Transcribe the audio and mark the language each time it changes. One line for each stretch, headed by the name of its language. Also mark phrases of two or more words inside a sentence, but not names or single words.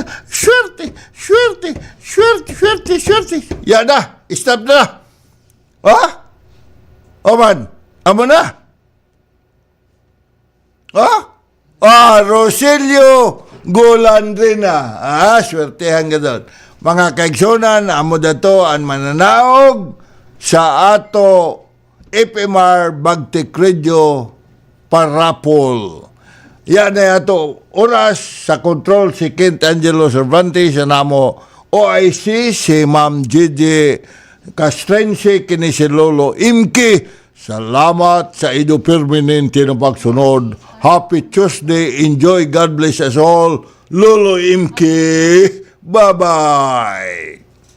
Hiligaynon: Swerte. Yan na, stop na. Oman, amo na. Rogelio Golandrina.
Filipino: Swertehan ka doon.
Hiligaynon: Mga kaigsonan, amo dato ang mananaog sa ato FMR Bagtik Radio Parapol. Yan na ato oras sa control si Kent Angelo Cervantes, sa namo OIC si Ma'am Gigi Castrense, kini si Lolo Imki Salamat sa ido permanente na pagsunod.
English: Happy Tuesday. Enjoy. God bless us all. Lolo Imki. Bye-bye.